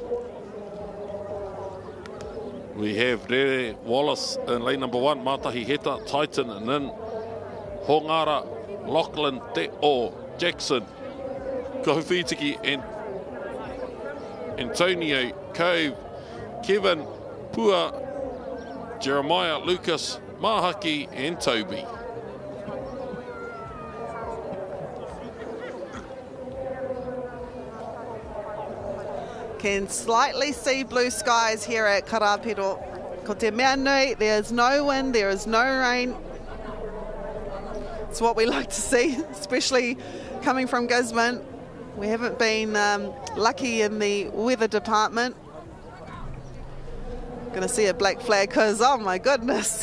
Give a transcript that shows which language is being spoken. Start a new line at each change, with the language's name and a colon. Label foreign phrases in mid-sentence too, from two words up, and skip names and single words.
English: We have Rere Wallace in lane number 1, Matahi Heta, Titan, and then Hongara, Lachlan, Te O, Jackson, Kohufitiki, and Antonio, Cove, Kevin, Pua, Jeremiah, Lucas, Mahaki and Toby. Can slightly see blue skies here at Karapiro.
Māori: Ko te mea nui,
English: there is no wind, there is no rain. It's what we like to see, especially coming from Gisborne. We haven't been lucky in the weather department. Gonna see a black flag because, oh my goodness.